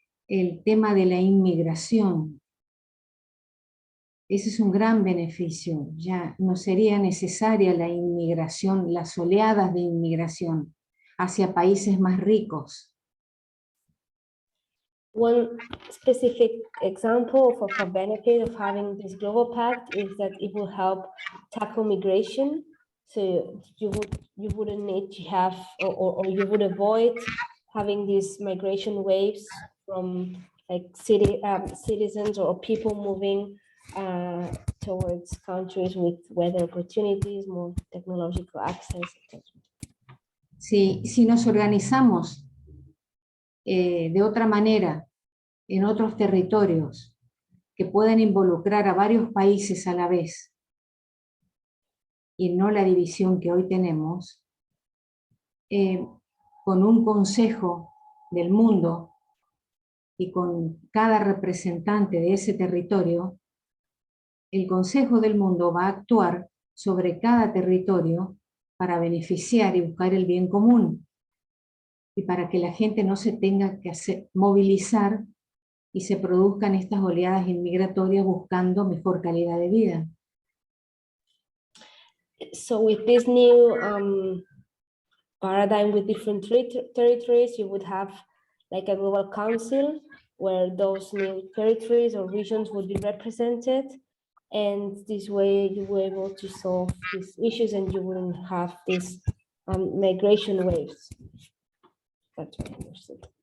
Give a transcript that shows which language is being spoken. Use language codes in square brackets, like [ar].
[es] el tema de la inmigración. Ese es un gran beneficio. Ya no sería necesaria la inmigración, las oleadas de inmigración hacia países más ricos. [en] One specific example of a benefit of having this global pact is that it will help tackle migration. So you wouldn't need to have, or you would avoid having these migration waves from like citizens or people moving towards countries with better opportunities, more technological access, etc. [es] Si nos organizamos de otra manera en otros territorios que puedan involucrar a varios países a la vez y no la división que hoy tenemos, con un consejo del mundo y con cada representante de ese territorio, el Consejo del Mundo va a actuar sobre cada territorio para beneficiar y buscar el bien común y para que la gente no se tenga que movilizar y se produzcan estas oleadas inmigratorias buscando mejor calidad de vida. [en] So with this new paradigm with different territories, you would have like a global council where those new territories or regions would be represented. And this way you were able to solve these issues and you wouldn't have these migration waves. That's what I understood.